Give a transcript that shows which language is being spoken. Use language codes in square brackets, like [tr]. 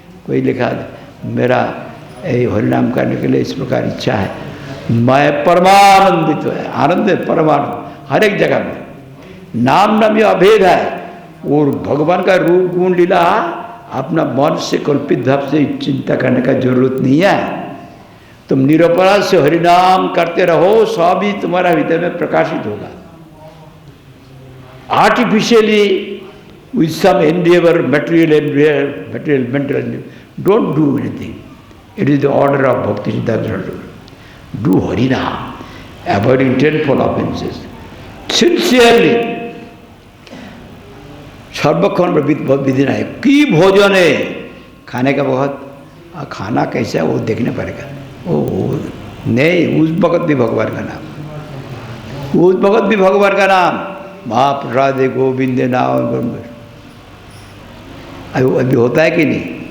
[hi] कोई लिखा मेरा हरिनाम करने के लिए इस प्रकार इच्छा है, मैं परमानंदित है, आनंद है, परमानंद हर एक जगह में। नाम नाम ये अभेद है, और भगवान का रूप गुण लीला अपना मन से कल्पित भाव से चिंता करने का जरूरत नहीं है। तुम निरपराध से हरिनाम करते रहो, सब ही तुम्हारा हृदय में प्रकाशित होगा। [en] Artificially with some endeavor, material mental endeavor, don't do anything. It is the order of Bhakti Siddhanta. Do Harinam, avoiding tenfold offenses. [hi] Sincerely, सर्वक्षण विधि है कि भोजन है, खाने का बहुत, खाना कैसा है वो देखने पड़ेगा। वो नहीं, उस वक्त भी भगवान का नाम, उस वक्त भी भगवान का नाम, महाप्रसाद गोविंद नाम अभी होता है कि नहीं?